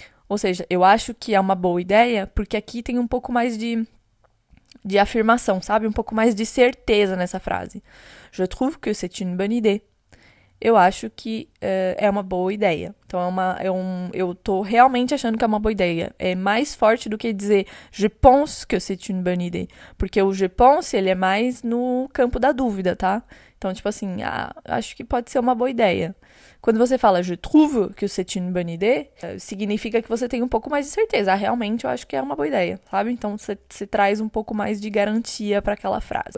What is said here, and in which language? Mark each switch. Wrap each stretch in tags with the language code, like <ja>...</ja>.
<pt>Ou seja, eu acho que é uma boa ideia, porque aqui tem um pouco mais de afirmação, sabe? Um pouco mais de certeza nessa frase.</pt> <fr>Je trouve que c'est une bonne idée.</fr> <pt>eu acho que é uma boa ideia. Então, eu tô realmente achando que é uma boa ideia. É mais forte do que dizer</pt> <fr>je pense que c'est une bonne idée.</fr> <pt>Porque o je pense, ele é mais no campo da dúvida, tá? Então, tipo assim, acho que pode ser uma boa ideia. Quando você fala</pt> <fr>je trouve que c'est une bonne idée,</fr> <pt>significa que você tem um pouco mais de certeza. Realmente eu acho que é uma boa ideia, sabe? Então você traz um pouco mais de garantia para aquela frase.</pt>